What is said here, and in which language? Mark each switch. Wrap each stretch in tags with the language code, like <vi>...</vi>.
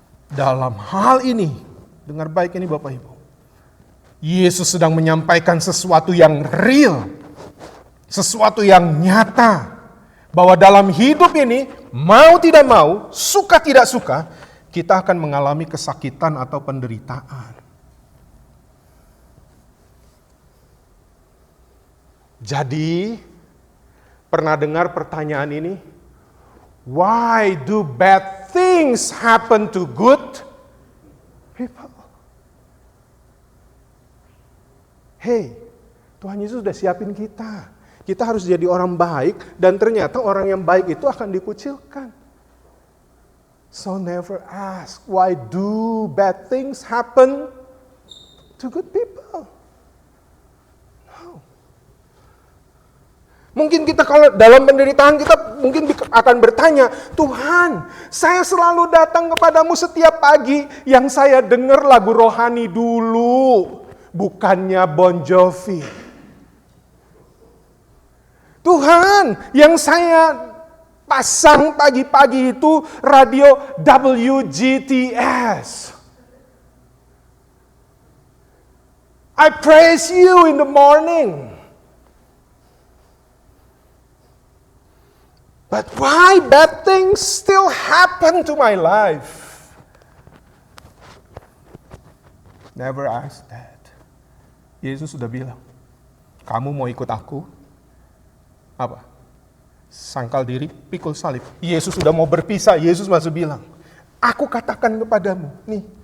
<id>Dalam hal ini, dengar baik ini Bapak Ibu, Yesus sedang menyampaikan sesuatu yang real, sesuatu yang nyata, bahwa dalam hidup ini, mau tidak mau, suka tidak suka, kita akan mengalami kesakitan atau penderitaan. Jadi, pernah dengar pertanyaan ini?</id> <en>Why do bad things happen to good people?</en> <id>Hey, Tuhan Yesus sudah siapin kita. Kita harus jadi orang baik, dan ternyata orang yang baik itu akan dikucilkan.</id> <en>So never ask, why do bad things happen to good people? No.</en> <id>Mungkin kita kalau dalam penderitaan kita mungkin akan bertanya, Tuhan, saya selalu datang kepadamu setiap pagi, yang saya dengar lagu rohani dulu, bukannya Bon Jovi. Tuhan, yang saya pasang pagi-pagi itu radio WGTS.</id> <en>I praise you in the morning. But why bad things still happen to my life? Never ask that.</en> <id>Yesus sudah bilang, kamu mau ikut aku? Apa? Sangkal diri, pikul salib. Yesus sudah mau berpisah, Yesus masih bilang, aku katakan kepadamu, nih.</id>